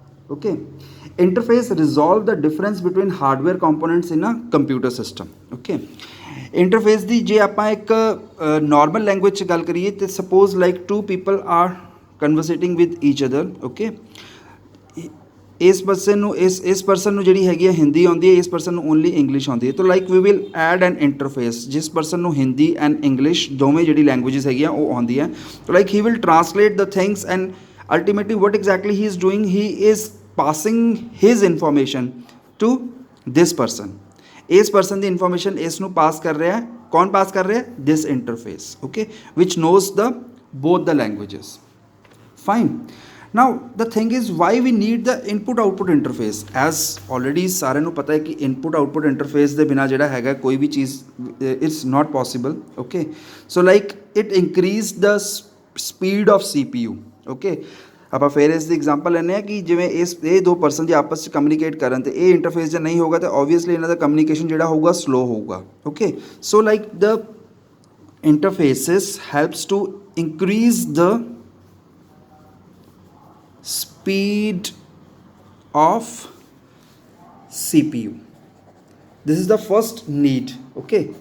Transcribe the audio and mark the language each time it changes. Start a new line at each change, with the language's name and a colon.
English: Okay, interface resolve the difference between hardware components in a computer system.
Punjabi: Okay, interface ਦੀ ਜੇ ਆਪਾਂ ਇੱਕ normal language 'ਚ ਗੱਲ ਕਰੀਏ ਤੇ
English: suppose like two people are conversating with each other.
Punjabi: Okay, ਇਸ person ਨੂੰ ਜਿਹੜੀ ਹੈਗੀ ਹੈ ਹਿੰਦੀ ਆਉਂਦੀ ਹੈ, ਇਸ ਪਰਸਨ ਨੂੰ ਓਨਲੀ ਇੰਗਲਿਸ਼ ਆਉਂਦੀ ਹੈ.
English: ਤਾਂ like we will add an interface.
Punjabi: ਜਿਸ ਪਰਸਨ ਨੂੰ ਹਿੰਦੀ ਐਂਡ ਇੰਗਲਿਸ਼ ਦੋਵੇਂ ਜਿਹੜੀ ਲੈਂਗੁਏਜਿਸ ਹੈਗੀਆਂ ਉਹ ਆਉਂਦੀ ਹੈ,
English: ਤਾਂ like he will translate the things and ultimately what exactly he is doing, he is passing his information to this person.
Punjabi: ਇਸ person ਦੀ information ਇਸ ਨੂੰ ਪਾਸ ਕਰ ਰਿਹਾ ਹੈ. ਕੌਣ ਪਾਸ ਕਰ ਰਿਹਾ ਹੈ?
English: This interface. Okay, which knows the both the languages. Fine. Now the thing is why we need the input output interface.
Punjabi: As already ਸਾਰਿਆਂ ਨੂੰ ਪਤਾ ਹੈ ਕਿ input output interface ਦੇ ਬਿਨਾ ਜਿਹੜਾ ਹੈਗਾ ਕੋਈ ਵੀ ਚੀਜ਼
English: it's not possible. Okay, so like it increase the speed of CPU.
Punjabi: Okay, ਆਪਾਂ ਫਿਰ ਇਸ ਦੀ ਐਗਜ਼ਾਮਪਲ ਲੈਂਦੇ ਹਾਂ ਕਿ ਜਿਵੇਂ ਇਹ ਦੋ ਪਰਸਨ ਜੇ ਆਪਸ 'ਚ ਕਮਿਊਨੀਕੇਟ ਕਰਨ ਤੇ ਇਹ ਇੰਟਰਫੇਸ ਜੇ ਨਹੀਂ ਹੋਊਗਾ ਤਾਂ ਓਬਵੀਅਸਲੀ ਇਹਨਾਂ ਦਾ ਕਮਿਊਨੀਕੇਸ਼ਨ ਜਿਹੜਾ ਹੋਊਗਾ ਸਲੋ ਹੋਊਗਾ.
English: Okay, so like the interfaces helps to increase the speed of CPU. This is the first need. Okay,